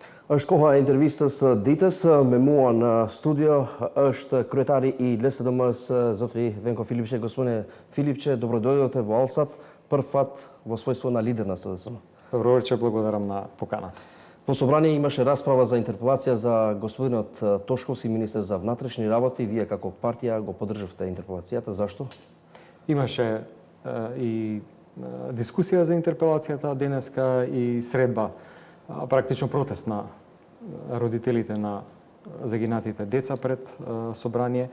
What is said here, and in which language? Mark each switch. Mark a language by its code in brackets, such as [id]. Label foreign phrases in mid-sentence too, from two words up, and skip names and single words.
[sq] Shkoha e intervistës ditës me mua në studio është kryetari I LSDM-s zotri Venko Filipçe. [mk] Gospodine Filipçe, добродојдовте во Алсат, прв пат во својство на лидер на СДСМ. Добро вечер, благодарам на поканата. Во собрание имаше расправа за интерпелација за господинот Тошковски, министер за внатрешни работи. Вие како партија го поддржавте интерпелацијата. Зашто? Имаше и дискусија за интерпелацијата денеска и средба, практично протест на родителите на загинатите деца пред собрание.